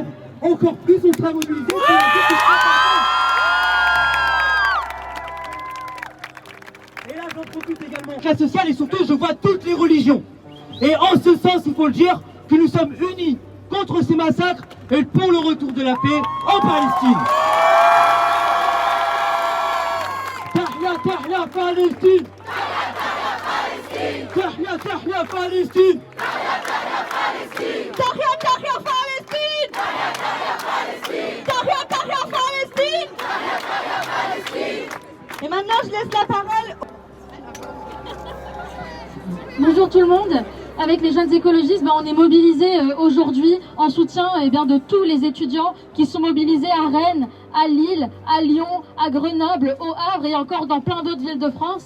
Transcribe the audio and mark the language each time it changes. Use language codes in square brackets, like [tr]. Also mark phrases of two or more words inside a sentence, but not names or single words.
[fr] Encore plus, on sera mobilisés. Et là, j'en profite également. Classe sociale et surtout, je vois toutes les religions. Et en ce sens, il faut le dire, que nous sommes unis contre ces massacres et pour le retour de la paix en Palestine. [ar] تحيا، تحيا، فلسطين. تحيا، تحيا، فلسطين. تحيا، تحيا، فلسطين. تحيا، تحيا, Palestine. [fr] Et maintenant, je laisse la parole. Bonjour tout le monde. Avec les jeunes écologistes, on est mobilisés aujourd'hui en soutien de tous les étudiants qui sont mobilisés à Rennes, à Lille, à Lyon, à Grenoble, au Havre et encore dans plein d'autres villes de France.